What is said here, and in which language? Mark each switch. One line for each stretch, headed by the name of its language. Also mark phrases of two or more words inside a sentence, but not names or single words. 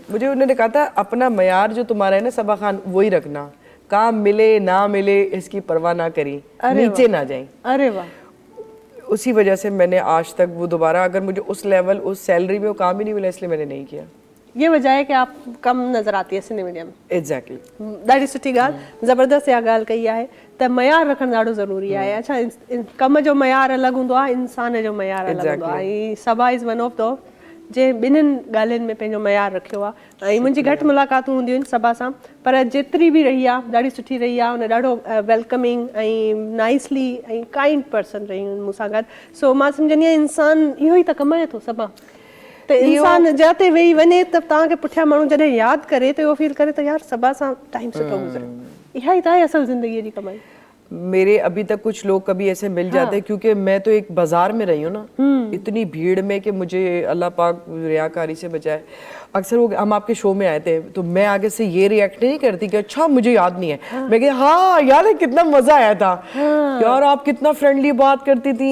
Urdu: مجھے انہوں نے کہا تھا اپنا معیار جو تمہارا ہے نا صبا خان، وہی رکھنا، کام ملے نا ملے اس کی پرواہ نا کری، نیچے نا جائے. ارے واہ, اسی وجہ سے میں نے آج تک وہ دوبارہ، اگر مجھے اس لیول اس سیلری میں وہ کام ہی نہیں ملا، اس لیے میں نے نہیں کیا. یہ وجہ ہے کہ آپ کم نظر آتی ہے سنے میڈیا میں. एग्जैक्टली,
Sindhi: ॾाढी सुठी ॻाल्हि, ज़बरदस्त इहा ॻाल्हि कई आहे त मयार रखणु ॾाढो ज़रूरी आहे। अच्छा, कम जो मयार अलॻि हूंदो आहे, इंसान जो मयार अलॻि हूंदो आहे। ऐं सबा
English: is one of the
Sindhi: जे ॿिन्हिनि ॻाल्हियुनि में पंहिंजो मयार रखियो आहे। ऐं मुंहिंजी घटि मुलाक़ातूं हूंदियूं आहिनि सबा सां, पर जेतिरी बि रही आहे ॾाढी सुठी रही आहे। उन ॾाढो वेलकमिंग ऐं नाइसली ऐं
English: kind person
Sindhi: रहियूं आहिनि मूंसां गॾु। सो मां सम्झंदी आहियां इंसान इहो ई त कमाए थो सबा, त इंसान जिते वेही वञे त तव्हांखे पुठियां माण्हू जॾहिं यादि करे त इहो फील करे त यार सबा सां टाइम सुठो गुज़रियो। इहा ई त आहे असल ज़िंदगीअ जी कमाई।
Urdu: میرے ابھی تک کچھ لوگ کبھی ایسے مل جاتے ہیں، کیونکہ میں تو ایک بازار میں رہی ہوں نا، اتنی بھیڑ میں کہ مجھے اللہ پاک ریاکاری سے بچائے. اکثر وہ ہم آپ کے شو میں آئے تھے تو میں آگے سے یہ ری ایکٹ نہیں کرتی کہ اچھا مجھے یاد نہیں ہے، میں کہتی ہاں یاد ہے کتنا مزا آیا تھا، یار آپ کتنا فرینڈلی بات کرتی تھی,